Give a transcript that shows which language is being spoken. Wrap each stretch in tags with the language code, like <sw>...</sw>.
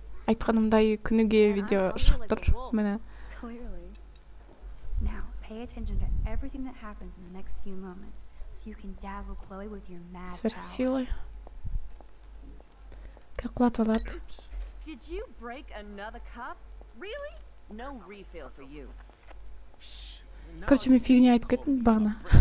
<kk>Айтқанымдай күніге видео шығып тұр. Міне.</kk> <en>Now, pay attention to everything that happens in the next few moments, so you can dazzle Chloe with your mad power.</en> <ru>Сверхсилы. Как платвалат.</ru> <en>Did you break another cup? Really? No refill for you.</en> <kk>Короче, мен фигня айтып кеттім бағана.</kk>